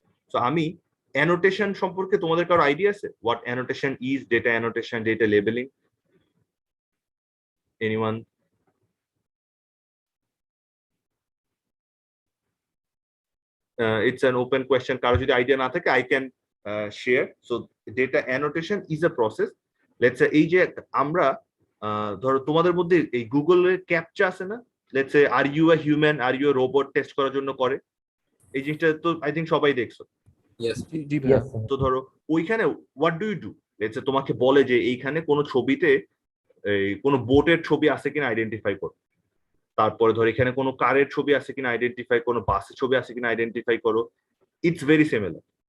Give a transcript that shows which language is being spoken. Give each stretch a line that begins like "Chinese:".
Bangla: So আমি annotation সম্পর্কে তোমাদের কারো আইডিয়া আছে?
English: What annotation is? Data annotation, data labeling, anyone? It's an open question.
Bangla: কারো যদি আইডিয়া না থাকে
English: I can share. So data annotation is a process.
Bangla: Let's say এই যে আমরা ধরো তোমাদের মধ্যে এই গুগলের ক্যাপচা আছে না,
English: let's say are you a human, are you a robot
Bangla: test করার জন্য করে, এই জিনিসটা তো আই থিংক সবাই দেখছো। তো ধরো ওইখানে
English: what do you do,
Bangla: let's say তোমাকে বলে যে এইখানে কোনো ছবিতে এই কোনো বোটের ছবি আছে কিনা আইডেন্টিফাই করো, তারপরে ধর এখানে কোনো কারের ছবি আছে কিনা আইডেন্টিফাই, কোনো বাসের ছবি আছে কিনা আইডেন্টিফাই করো।
English: It's very similar.